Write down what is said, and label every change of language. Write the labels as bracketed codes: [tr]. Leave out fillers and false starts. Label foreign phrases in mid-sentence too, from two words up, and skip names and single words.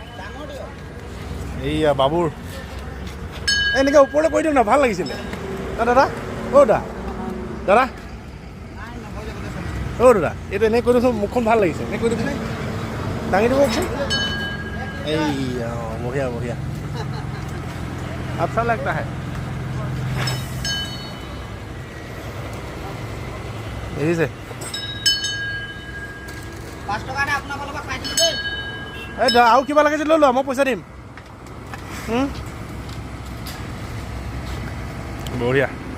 [as] এইয়া বাবুৰ এনেকৈ ওপৰলৈ কৰি দিয়ক না, ভাল লাগিছিলে। দাদা অ' দাদা দাদা অ' দাদা এইটো এনেকৈ কৰি দিয়কচোন, মুখখন ভাল লাগিছে। এনেকৈ কৰি দিবচোন, দাঙি দিবচোন। এইয়া বঢ়িয়া বঢ়িয়া। [hi] अच्छा लगता है। দেখিছে? [as] 5 টকাটা আপোনাৰ ফালৰ পৰা খাই দিলোঁ দেই। এই আৰু কিবা লাগে যদি লৈ লোৱা, মই পইচা দিম। বঢ়িয়া।